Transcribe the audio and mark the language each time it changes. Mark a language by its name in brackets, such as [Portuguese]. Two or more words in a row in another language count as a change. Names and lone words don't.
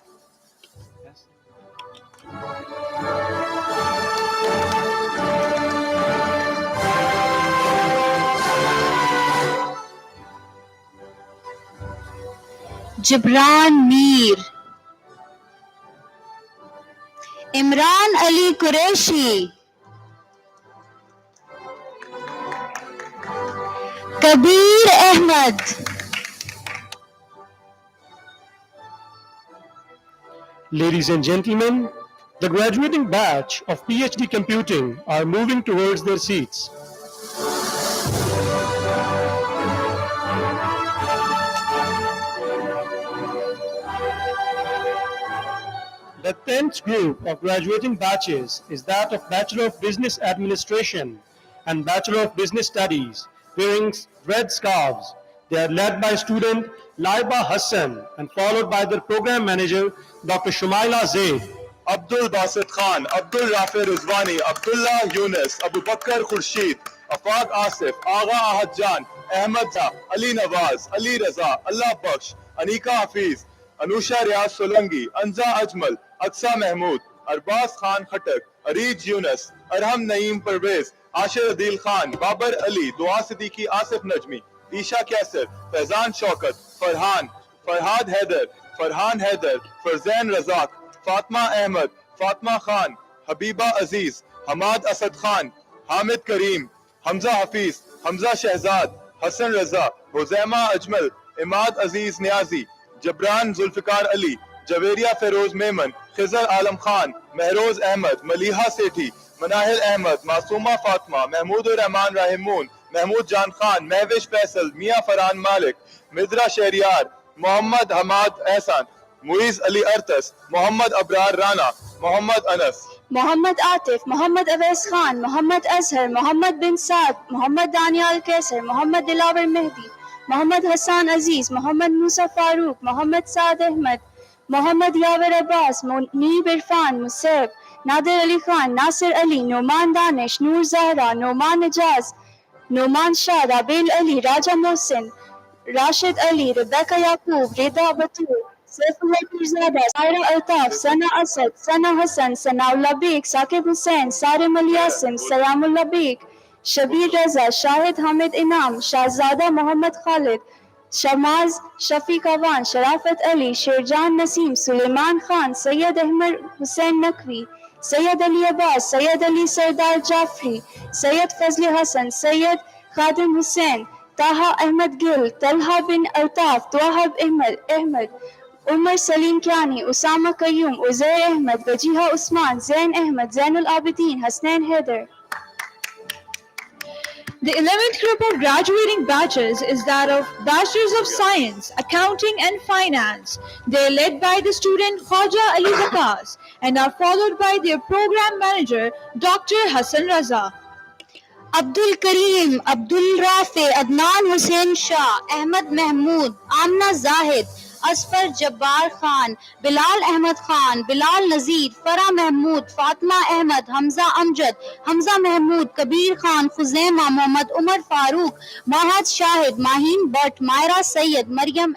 [English] Jibran Mir, Imran Ali Qureshi, कबीर अहमद, Ladies and gentlemen, the graduating batch of PhD Computing are moving towards their seats. The 10th group of graduating batches is that of Bachelor of Business Administration and Bachelor of Business Studies, wearing red scarves. They are led by student Laiba Hassan and followed by their program manager, Dr. Shumaila Zaid. Abdul Basit Khan, Abdul Rafi Rizwani, Abdullah Yunus, Abu Bakr Khurshid, Afaq Asif, Agha Ahad Jan, Ahmad Shah, Ali Nawaz, Ali Raza, Allah Baksh, Anika Hafiz, Anusha Riaz Solangi, Anza Ajmal, Aqsa Mahmood, Arbaz Khan Khatak, Arij Yunus, Arham Naeem Parvez, Ashir Adil Khan, Babar Ali, Dua Siddiqui Asif Najmi, Isha Kaisar, Faizan Shaukat, Farhan, Farhad Haider, Farhan Haider, Farzain Razak, Fatma Ahmed, Fatma Khan, Habiba Aziz, Hamad Asad Khan, Hamid Kareem, Hamza Hafiz, Hamza Shehzad, Hassan Raza, Huzaima Ajmal, Imad Aziz Niazi, Jabran Zulfikar Ali, Javeria Feroz Mehman, Khizar Alam Khan, Mehroz Ahmed, Maliha Sethi, Manahil Ahmed, Masuma Fatma, Mahmoodur Rahman Rahimun, Mahmood Jan Khan, Mehwish Faisal, Mia Farhan Malik, Midra Shehriyar, Muhammad Hamad Ehsan, Muiz Ali Artas, Muhammad Abrar Rana, Muhammad Anas, Muhammad Atif, Muhammad Awais Khan, Muhammad Azhar, Muhammad bin Saad, Muhammad Daniel Kaisar, Muhammad Dilawar Mehdi, Muhammad Hassan Aziz, Muhammad Musa Farooq, Muhammad Saad Ahmed, Muhammad Yawar Abbas, Munib Irfan, Musab, Nadir Ali Khan, Nasir Ali, Noman Danish, Noor Zahra, Noman Ijaz, Noman Shah, Rabil Ali, Raja Mohsin, Rashid Ali, Rebecca Yaqub, Reda Batur, Saifullah Pirzada, Saira Altaf, Sana Asad, Sana Hassan, Sanaullah Beg, Saqib Hussain, Sarim Ali Yasim, Salamullah Beg, Shabir Raza, Shahid Hamid Inam, Shahzada Muhammad Khalid, Shamaz Shafiq Awan, Sharafat Ali, Sherjan Naseem, Suleiman Khan, Sayyid Ahmed Hussain Naqvi, Sayyid Ali Abbas, Sayyid Ali Sardar Jafri, Sayyid Fazli Hassan, Sayyid Khadim Hussain, Taha Ahmed Gil, Talha bin Altaf, Twahab Ahmed, Umar Salim Kiani, Usama Qayyum, Uzair Ahmed, Wajiha Usman, Zain Ahmed, Zainul Abidin, Hasnain Haider. The 11th group of graduating batches is that of Bachelors of Science, Accounting and Finance. They are led by the student Khwaja Ali Waqas and are followed by their program manager, Dr. Hassan Raza. Abdul Kareem, Abdul Rafi, Adnan Hussain Shah, Ahmad Mahmood, Amna Zahid, Asfar Jabbar Khan, Bilal Ahmed Khan, Bilal Nazir, Farah Mahmood, Fatma Ahmed, Hamza Amjad, Hamza Mahmood, Kabir Khan, Khuzaima, Muhammad Umar Farooq, Mahad Shahid, Maheen Bhatt, Myra Sayyid, Maryam